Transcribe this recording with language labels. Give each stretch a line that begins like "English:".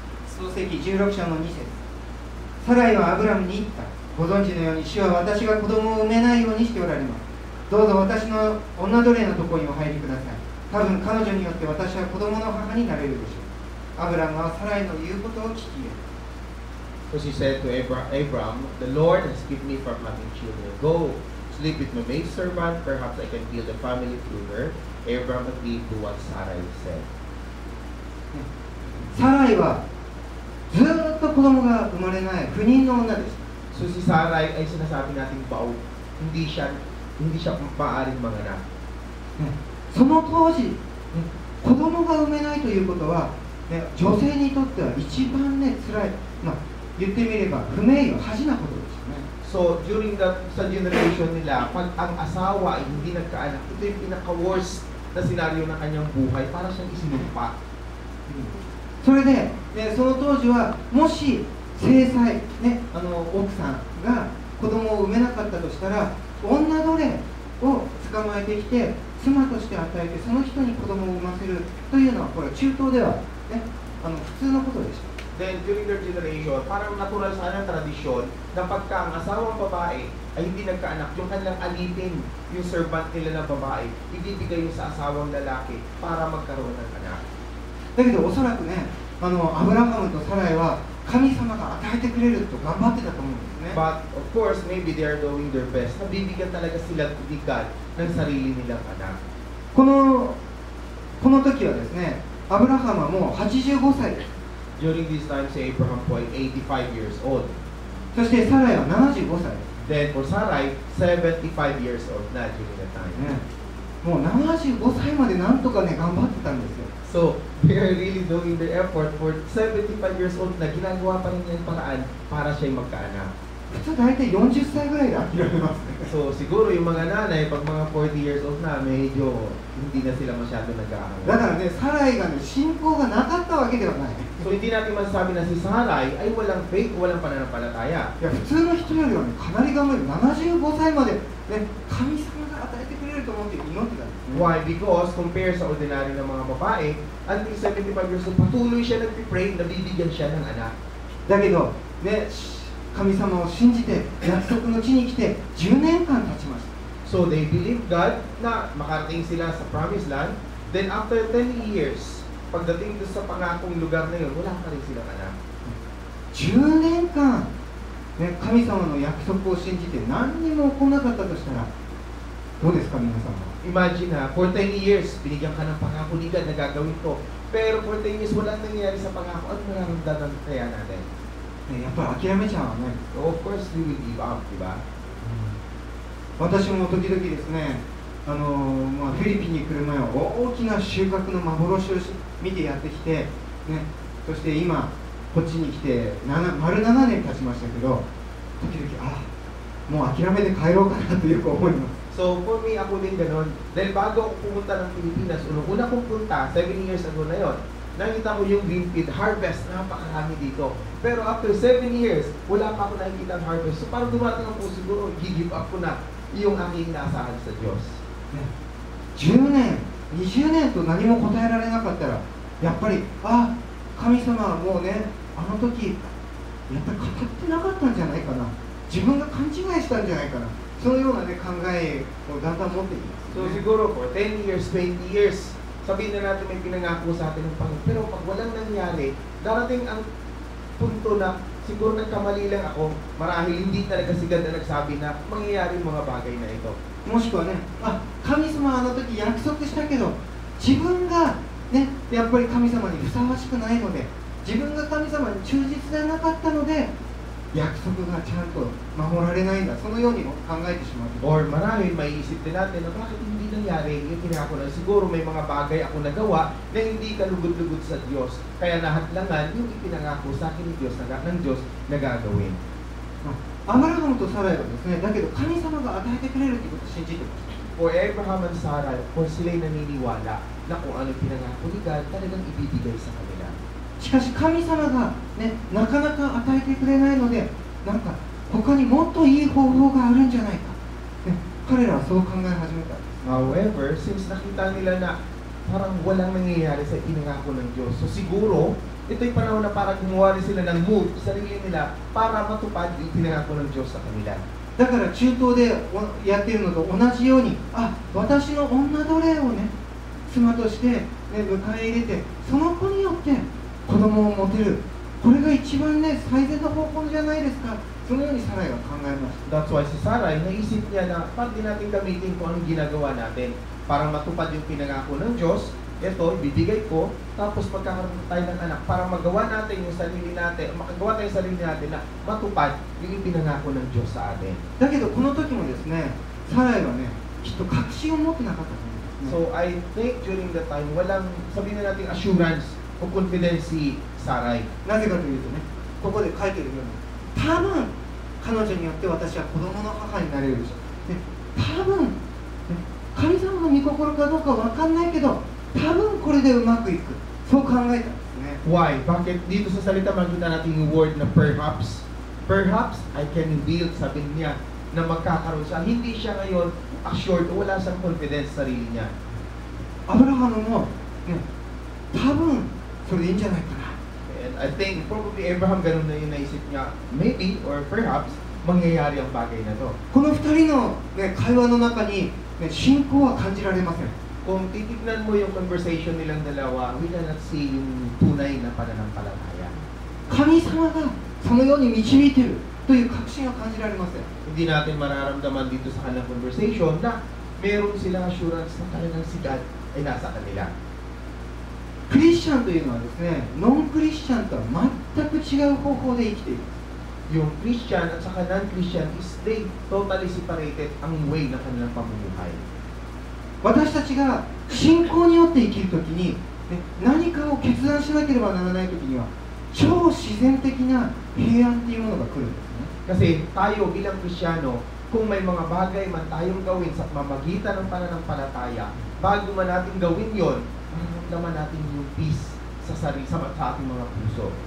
Japanese: 創世記16章の2節。サライはアブラムに言った。ご存知のように主は私が子供を産めないようにしておられます。どうぞ私の女奴隷のところにお入りください。多分彼女によって私は子供の母になれるでしょう。アブラムはサライの言うことを聞き入れた。
English: So she said to Abram, the Lord has given me from having children. Go, sleep with my maidservant. Perhaps I can build a family through her. Abram agreed to what Sarai said.
Japanese: サライはずーっと子供が生まれない不妊の女でした。
Filipino: So si Sarai ay sinasabi nating baog. Hindi siya maaaring manganak.
Japanese: その当時、子供が産めないということは、女性にとっては一番ね、辛い、言ってみれば不名誉、恥なことですよね。
Filipino: So during sa generation nila, pag ang asawa ay hindi nagkaanak, ito yung pinaka-worst na senaryo ng kanyang buhay para siyang isinumpa.
Japanese: それで、その当時はもし正妻、奥さんが子供を産めなかったとしたら、女奴隷を捕まえてきて妻として与えてその人に子供を産ませるというのはこれ中東では、普通のことでした。
Filipino: Then during their generation, parang natural sa kanilang tradisyon na pagka ang asawang babae ay hindi nagkaanak, yung kanilang alipin, yung servant nila na babae, ibibigay yung sa asawang lalaki para magkaroon ng anak.
Japanese: だけどおそらくね、アブラハムとサライは神様が与えてくれると頑張ってたと思うんですね。
English: But of course, maybe they are doing their best.
Filipino: Nabibigyan talaga sila ni God ng sarili nilang anak.
Japanese: この時はですね、アブラハムはもう85歳です。
Filipino: During this time, si Abraham po ay 85 years old.
Japanese: そしてサライは75歳です。
English: Then for Sarai, 75 years old na during that time.
Japanese: ね、もう75歳までなんとかね頑張ってたんですよ。
English: So, they are really doing their effort for 75 years old na
Filipino: ginagawa pa rin niya yung paraan para siya'y magkaanak.
Japanese: 普通大体40歳ぐらいで諦めますね。
Filipino: So, siguro yung mga nanay, pag mga 40 years old na, medyo hindi na sila masyado
Japanese: だ
Filipino: nag-aaral.
Japanese: からね、サライがね信仰がなかったわけではない。
Filipino: So, hindi natin masasabi na si Sarai ay walang faith, walang pananampalataya.
Japanese: いや普通の人よりはねかなり頑張る。75歳までね神様が与えてくれると思って祈ってたんですね。
English: Why?
Filipino: Because compare sa ordinary ng mga babae, until 75 years old, patuloy siya nagpipray, nabibigyan siya ng anak.
Japanese: だけどね神様を信じて約束の地に来て10年間経ちました。
Filipino: So they believe God na makarating sila sa promised land. Then after 10 years, pagdating doon sa pangakong lugar na yun, wala pa rin silang anak.
Japanese: 10年間、ね、神様の約束を信じて何にも起こらなかったとしたらどうですか皆さんは。
Filipino: Imagine ha, for 10 years, binigyan ka ng pangako ni God na gagawin to. Pero for 10 years, walang nangyayari sa pangako. Ano nararamdaman kaya natin?
Japanese: ね、やっぱり諦めちゃうわね。
English: So of course, we will give up,
Filipino: di ba?
Japanese: 私も時々ですね、フィリピンに来る前は大きな収穫の幻を見てやってきて、ね、そして今こっちに来て丸7年経ちましたけど、時々もう諦めて帰ろうかなとよく思います。
Filipino: So for me, ako din ganun. Dahil bago ako pumunta ng Pilipinas, una kong punta, 7 years ago na yon, nakita ko yung green field harvest, napakarami dito. Pero after 7 years, wala pa ako nakikita ang harvest. So parang dumating ako siguro, give up ko na yung aking inaasahan sa Diyos.
Japanese: ね、10年、20年と何も答えられなかったら、やっぱり、神様はもうね、あの時、やっぱり語ってなかったんじゃないかな。自分が勘違いしたんじゃないかな。そのような、ね、考えをだんだん持っていきます、 So ね。
Filipino: siguro for 10 years, 20 years, sabihin na natin may pinangako sa atin ng Panginoon. Pero pag walang nangyari, darating ang punto na siguro nagkamali lang ako, marahil hindi talaga si God na nagsabi na mangyayari yung mga bagay na ito.
Japanese: もしくはね、神様はあの時約束したけど、自分が、ね、やっぱり神様にふさわしくないので、自分が神様に忠実でなかったので、約束がちゃんと守られないんだ、そのようにも考えてしまう。
Filipino: Or marahil maiisip din natin na bakit hindi nangyari yung pinako na siguro may mga bagay ako nagawa na hindi kalugod-lugod sa Diyos. Kaya nahadlangan yung ipinangako sa akin ng Diyos na gagawin.
Japanese: アブラハムとサライはですね、だけど神様が与えてくれるということを信じてました。
Filipino: For Abraham and Sarah, for sila'y naniniwala na kung ano pinangako ni God, talagang ibibigay sa kanila.
Japanese: しかし神様が、ね、なかなか与えてくれないので、なんか他にもっといい方法があるんじゃないか、ね、彼らはそう考え始めたんです。
Filipino: However, since nakita nila na parang walang nangyayari sa pinangako ng Diyos, so siguro, ito'y panahon na para gumawa rin sila ng move sa sarili nila para matupad yung pinangako ng Diyos sa kanila.
Japanese: だから中東でやっているのと同じように、私の女奴隷をね、妻として、ね、迎え入れて、その子によって子供を持てる、これが一番ね、最善の方法じゃないですか。そのようにサライは考えました。
Filipino: That's why si Sarai, naisip niya na bakit di natin gamitin kung anong ginagawa natin para matupad yung pinangako ng Diyos. Ito, ibibigay ko, tapos magkakaroon tayo ng anak para magawa natin yung sarili natin, makagawa tayo yung sarili natin na matupad yung ipinangako ng Diyos sa atin.
Japanese: だけどこの時もですね、サライはね、きっと確信を持ってなかったと思うんですね。
Filipino: So I think during that time, walang sabihin na natin assurance o confidence si Sarai.
Japanese: なぜかというとね、ここで書いてるように、多分彼女によって私は子供の母になれるでしょう。で、多分、ね、神様の御心かどうかわかんないけど、多分これでうまくいく。そう考えたんですね。
Filipino: Why? Bakit dito sa salita makikita natin yung word na perhaps? Perhaps I can build, sabi niya, na magkakaroon siya. Hindi siya ngayon assured o wala siyang confidence sa sarili niya.
Japanese: アブラハムも、ね、多分それでいいんじゃないかな。
English: And I think probably Abraham
Filipino: ganun na yung naisip niya, maybe or perhaps mangyayari ang bagay na to.
Japanese: この2人の、ね、会話の中に、ね、信仰は感じられません。
Filipino: Kung titignan mo yung conversation nilang dalawa, we cannot see yung tunay na pananampalataya.
Japanese: 神様がそのように導いているという確信は感じられません。
Filipino: Hindi natin mararamdaman dito sa kanilang conversation na meron silang assurance na talagang si God ay nasa kanila.
Japanese: クリスチャンというのはですね、ノンクリスチャンとは全く違う方法で生きている。
Filipino: Yung Christian at saka non-Christian is they totally separated ang way ng kanilang pamumuhay.
Japanese: 私たちが信仰によって生きるときに、ね、何かを決断しなければならないときには超自然的な平安というものが来るんですね。
Filipino: Kasi tayo bilang Kristiyano, kung may mga bagay man tayong gawin sa pamamagitan ng pananampalataya, bago man natin gawin yon, mararamdaman natin yung peace sa sarili, sa ating mga puso.